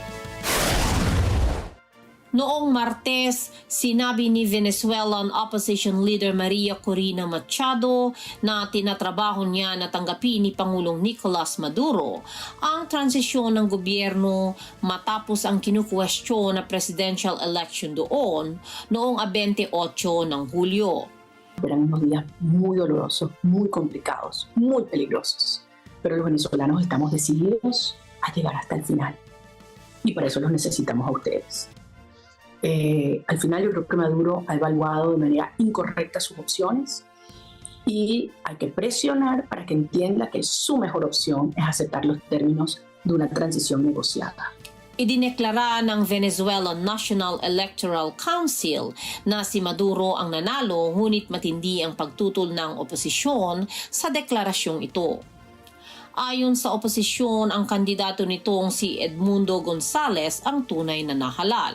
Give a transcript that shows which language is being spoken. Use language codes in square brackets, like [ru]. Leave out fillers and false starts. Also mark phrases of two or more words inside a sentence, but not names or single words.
[tl] Noong Martes, sinabi ni [en] Venezuelan opposition leader [tl] Maria Corina Machado na tinatrabaho niya na tanggapin ni Pangulong Nicolas Maduro ang transisyon ng gobyerno matapos ang kinukwestiyon na [en] presidential election [tl] doon noong 28 ng Hulyo. [es] Eran unos días muy dolorosos, muy complicados, muy peligrosos. Pero los venezolanos estamos decididos a llegar hasta el final. Y para eso los necesitamos a ustedes. Al final yo creo que Maduro ha evaluado de manera incorrecta sus opciones y hay que presionar para que entienda que su mejor opción es aceptar los términos de una transición negociada. [tl] Idineklara ng Venezuelan National Electoral Council na si Maduro ang nanalo ngunit matindi ang pagtutol ng oposisyon sa deklarasyong ito. Ayon sa oposisyon, ang kandidato nitong si Edmundo Gonzales ang tunay na nahalal.